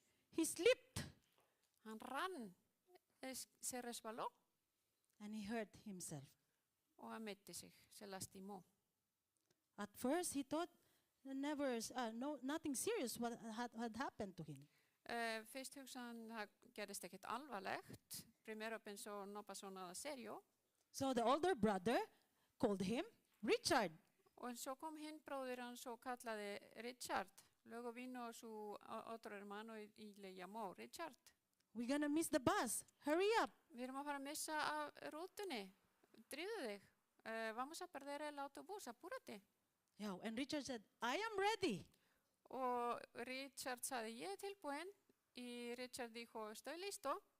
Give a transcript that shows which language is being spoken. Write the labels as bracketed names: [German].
[English] He slipped, [Icelandic] Hann rann, [Spanish] se resbaló [English] and he hurt himself. [Icelandic] og hann meiddi sig, [Spanish] se lastimó. [English] At first, he thought nothing serious had happened to him. [Icelandic] Fyrst hugsaði hann, það gerðist ekkert alvarlegt. [Spanish] Primero pensó, no pasó nada serio. [English] So the older brother called him Richard. [Icelandic] Og svo kom hinn bróðir hans og kallaði Richard. [Spanish] Luego vino su otro hermano y le llamó Richard. [English] We're going to miss the bus. Hurry up. [Icelandic] Við erum að fara að missa af rútunni. Drífðu þig. [Spanish] Vamos a perder el autobús, apúrate. [English] Yeah, and Richard said, I am ready. [Icelandic] Og Richard sagði, ég tilbúinn. [Spanish] Y Richard dijo, estoy listo.